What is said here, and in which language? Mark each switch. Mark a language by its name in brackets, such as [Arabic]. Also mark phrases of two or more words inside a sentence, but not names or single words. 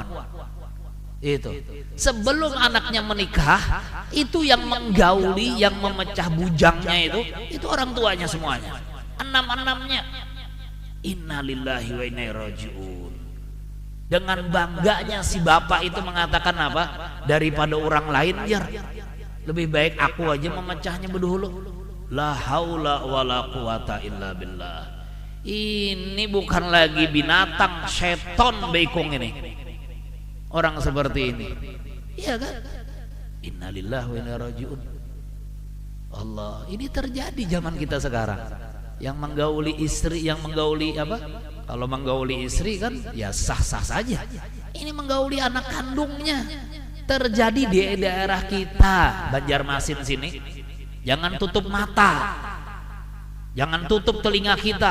[Indonesian] Itu sebelum anaknya menikah, itu yang menggauli, yang memecah bujangnya itu orang tuanya semuanya, 6-6-nya. [Arabic] إنا لله وإنا إليه راجعون. [Indonesian] Dengan bangganya si bapak itu mengatakan apa? Daripada orang lain, biar lebih baik aku aja memecahnya berdahulu. [Arabic] لا حول ولا قوة إلا بالله. [Indonesian] Ini bukan lagi binatang, seton bekong ini. Orang seperti ini, iya kan? [Arabic] إنا لله وإنا إليه راجعون. [Indonesian] Allah, ini terjadi zaman kita sekarang. Yang menggauli istri, yang menggauli apa? Kalau menggauli istri kan ya sah-sah saja. Ini menggauli anak kandungnya. Terjadi di daerah kita, Banjarmasin sini. Jangan tutup mata, jangan tutup telinga kita.